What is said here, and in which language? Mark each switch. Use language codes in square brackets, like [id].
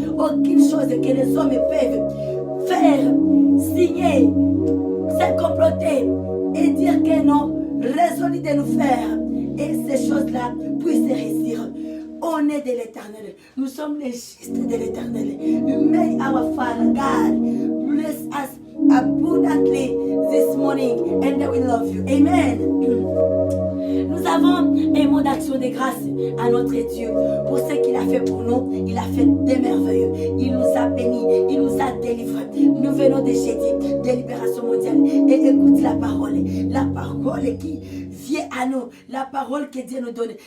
[fr] Aucune chose que les hommes peuvent faire, signer, se comploter et dire que non, résolu de nous faire. Et ces choses-là puissent réussir. On est de l'Éternel. Nous sommes les justes de l'Éternel. [en] May our Father God bless us abundantly this morning and we love you. Amen. [fr] Nous avons un mot d'action de grâce à notre Dieu pour ce qu'il a fait pour nous. Il a fait des merveilleux. Il nous a bénis. Il nous a délivrés. Nous venons de jeudi de libération mondiale. Et écoute la parole. La parole qui vient à nous. La parole que Dieu nous donne.